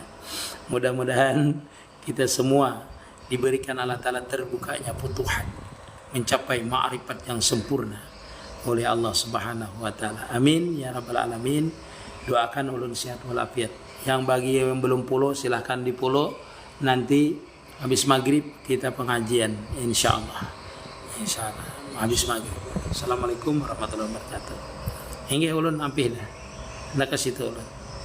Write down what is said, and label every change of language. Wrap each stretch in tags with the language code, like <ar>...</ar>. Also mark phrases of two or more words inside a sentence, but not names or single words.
<id>Mudah-mudahan kita semua diberikan</id> <ar>الله تعالى</ar> <id>terbukanya futuhat, mencapai ma'rifat yang sempurna oleh Allah</id> <ar>سبحانه وتعالى. آمين يا رب العالمين.</ar> <id>Doakan ulun sehat walafiat. Yang bagi yang belum follow silahkan di follow. Nanti habis maghrib kita pengajian insyaallah.</id> <ar>إن شاء الله</ar> <id>habis maghrib.</id> <ar>السلام عليكم ورحمة الله وبركاته.</ar> <bjn>Hingga ulun ampih dah. Nak ke situ ulun.</bjn>